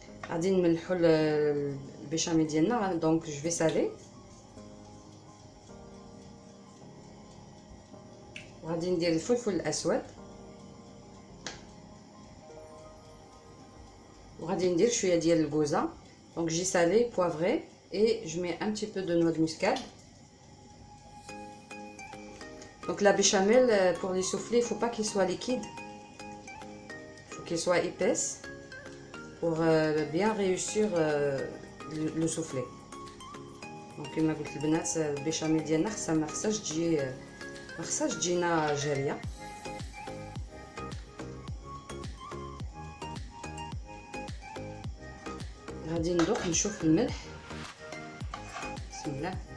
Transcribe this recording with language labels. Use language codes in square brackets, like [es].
[ar] غادي نملحوا البيشاميل ديالنا. [fr] دونك جو في سالي، [ar] وغادي ندير الفلفل الاسود، وغادي ندير شويه ديال الجوزه. [fr] دونك جي سالي بوافري et je mets un petit peu de noix de muscade. Donc la béchamel pour les soufflés, il ne faut pas qu'il soit liquide, il faut qu'il soit épaisse pour bien réussir le soufflé. [ar] Donc كما قلت البنات البيشاميل ديالنا ما خصهاش تجينا جاريه. غادي ندوق نشوف الملح. بسم الله.